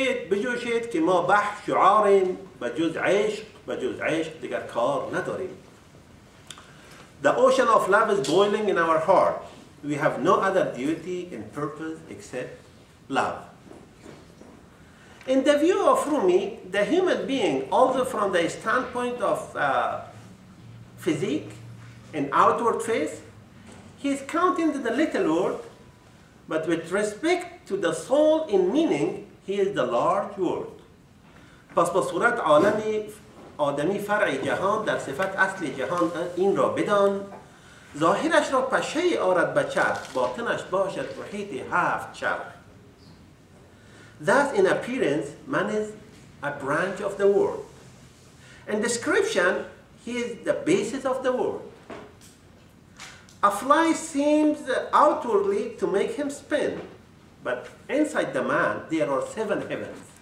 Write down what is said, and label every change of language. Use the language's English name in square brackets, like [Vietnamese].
[Persian] بجوشید که ما بحر شعاریم بجز عشق دیگر کار نداریم. [English] The ocean of love is boiling in our heart. We have no other duty and purpose except love. In the view of Rumi, the human being, although from the standpoint of physique and outward face, he is counting the little world, but with respect to the soul in meaning, he is the large world. [Persian] پس با صورت عالمی آدمی فرع جهان در صفت اصل جهان این را بدان، ظاهرش را پشه آرد به چرخ، باطنش باشد محیط 7 چرخ. [English] Thus in appearance, man is a branch of the world. In description, he is the basis of the world. A fly seems outwardly to make him spin, but inside the man there are 7 heavens.